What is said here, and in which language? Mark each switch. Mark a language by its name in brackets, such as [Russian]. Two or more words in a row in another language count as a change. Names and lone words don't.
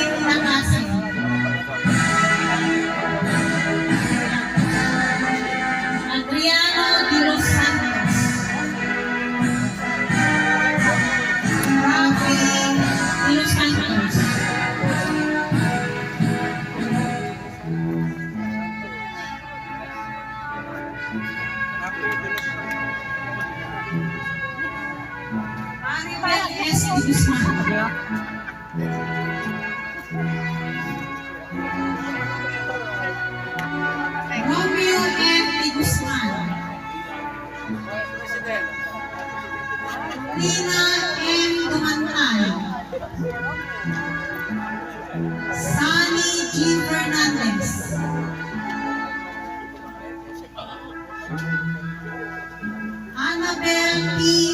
[Filipino] Takasi, Adriano de los Santos, Rafi de los Santos, Maribel S. de Guzman, Romeo M. de Guzman, Lina M. Dumantal, Sunny G. Fernandez, Annabel P.